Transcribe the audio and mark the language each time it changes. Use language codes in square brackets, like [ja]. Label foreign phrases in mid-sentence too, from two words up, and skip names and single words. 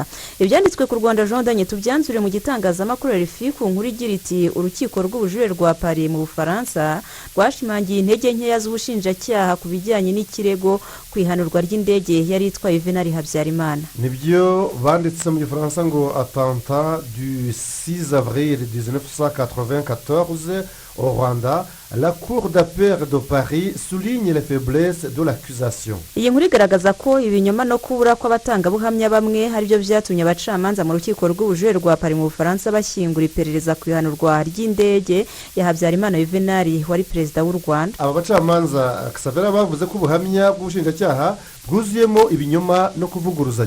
[rw] Ibyanditswe ku Rwanda Jean Daniel tubyanzure mu gitangazamakuru RFI ku nkuru igira iti urukiko rw'ubujurire rwa Paris mu Bufaransa rwashimangiye intege nkeya z'ubushinjacyaha ku bijyanye n'ikirego kwihanurwa ry'indege yari itwaye Juvenal Habyarimana. Nibyo banditse mu Gifaransa ngo [fr] attentat du 6 avril 1994 au Rwanda, la Cour d'appel de Paris souligne les faiblesses de l'accusation. [rw] Iyi nkuru igaragaza ko ibinyoma no kubura kw'abatangabuhamya bamwe hari byo byatumye abacamanza mu rukiko rw'ubujurire rwa Paris mu Bufaransa bashyingura iperereza ku ihanurwa ry'indege ya Habyarimana Juvenal wari perezida w'u Rwanda. Aba bacamanza Xavera bavuze ko ubuhamya bw'ubushinjacyaha bwuzuyemo ibinyoma no kuvuguruzanya.